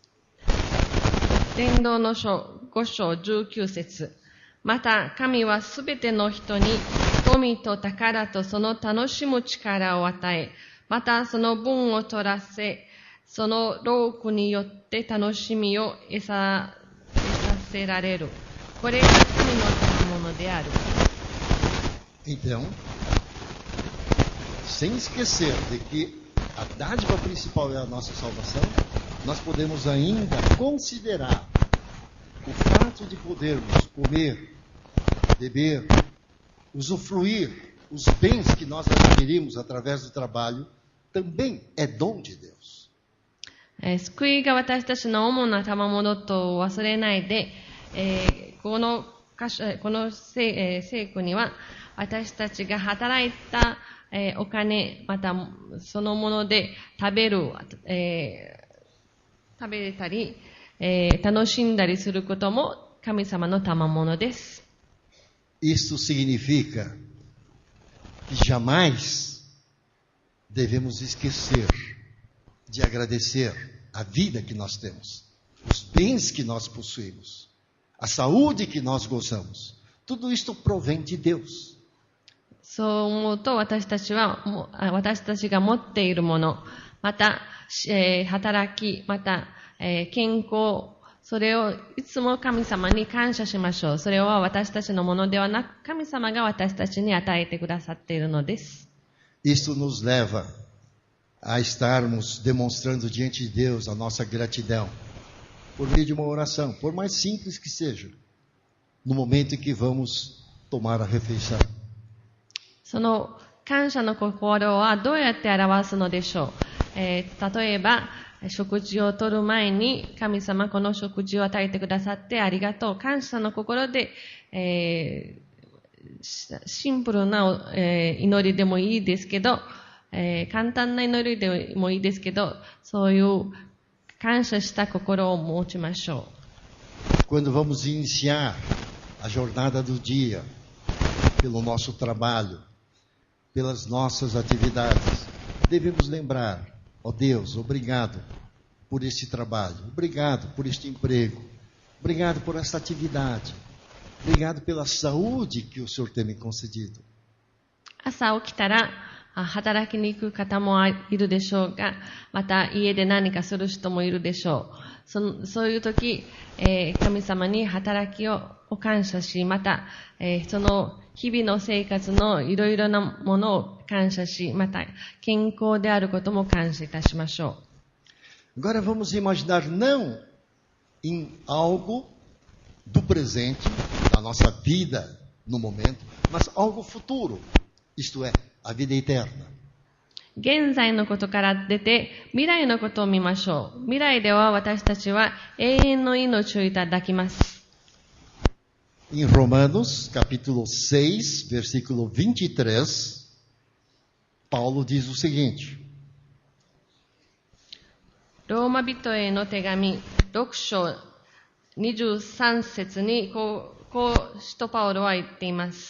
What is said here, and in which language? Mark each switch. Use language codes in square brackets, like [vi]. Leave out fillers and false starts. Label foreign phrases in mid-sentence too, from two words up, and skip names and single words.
[ja] 伝道の書5章19節。また神はすべての人に富と宝とその楽しむ力を与え、またその分を取らせ、その労苦によって楽しみを得させられる。これが神の賜物である。 [pt] Então, sem esquecer de que a dádiva principal é a nossa salvação, nós podemos ainda considerar o fato de podermos comer, beber, usufruir os bens que nós adquirimos através do trabalho, também é dom de Deus. [ja] 救いが私たちの主な賜物と忘れないで、この聖句には私たちが働いた、お金またそのもので食べれたり、楽しんだりすることも神様の賜物です。 [pt] Isto significa que jamais devemos esquecer de agradecer a vida que nós temos, os bens que nós possuímos, a saúde que nós gozamos. Tudo isto provém de Deus. [ja] そう思うと私たちが持っているもの、また、働き、また、健康、それをいつも神様に感謝しましょう。それは私たちのものではなく、神様が私たちに与えてくださっているのです。 [pt] Isto nos leva a estarmos demonstrando diante de Deus a nossa gratidão por meio de uma oração, por mais simples que seja, no momento em que vamos tomar a refeição. [ja] その感謝の心はどうやって表すのでしょう。例えば、食事をとる前に神様この食事を与えてくださってありがとう。感謝の心で、シンプルな、祈りでもいいですけど、簡単な祈りでもいいですけど、そういう感謝した心を持ちましょう。 [pt] Quando vamos iniciar a jornada do dia, pelo nosso trabalho, pelas nossas atividades, devemos lembrar, ó Deus, obrigado por este trabalho, obrigado por este emprego, obrigado por esta atividade, obrigado pela saúde que o Senhor tem me concedido. [ja] 朝起きたら働きに行く方もいるでしょうが、また家で何かする人もいるでしょう。そういう時、神様に働きを感謝し、また、その日々の生活のいろいろなものを感謝し、また健康であることも感謝いたしましょう。 [pt] Agora vamos imaginar não em algo do presente, da nossa vida no momento, mas algo futuro, isto é, a vida eterna. [ja] 現在のことから出て未来のことを見ましょう。未来では私たちは永遠の命をいただきます。 [pt] Em Romanos, capítulo 6, versículo 23, Paulo diz o seguinte: [ja] ローマ人への手紙6章23節にこう使徒パウロは言っています。